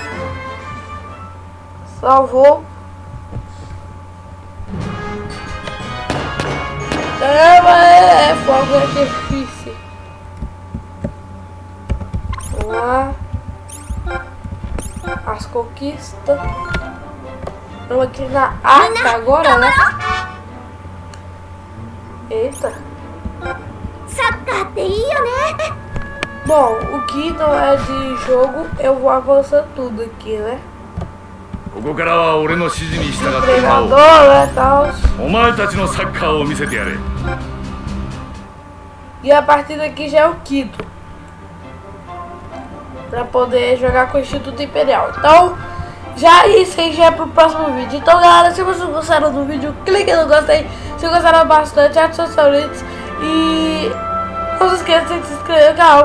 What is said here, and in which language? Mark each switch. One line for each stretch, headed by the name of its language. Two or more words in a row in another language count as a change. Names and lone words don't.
Portuguese: Salvou. É fogo, é difícil. Vamos lá. As conquistas. Vamos aqui na arca agora, né? Eita.
Japanese: サッカーっていいよね
Portuguese: Bom, o que não é de jogo, eu vou avançar tudo aqui, né?
Japanese: ここからは俺の指示に従ってもらおう。
Portuguese: Treinador, né, tal.
Japanese: お前たちのサッカーを見せてやれ。
Portuguese: E a partida aqui já é o quinto. Pra poder jogar com o Instituto Imperial. Então, já isso aí já é pro próximo vídeo. Então, galera, se vocês gostaram do vídeo, clique no gostei. Se gostaram bastante, ative seus favoritos. E não se esqueça de se inscrever no canal.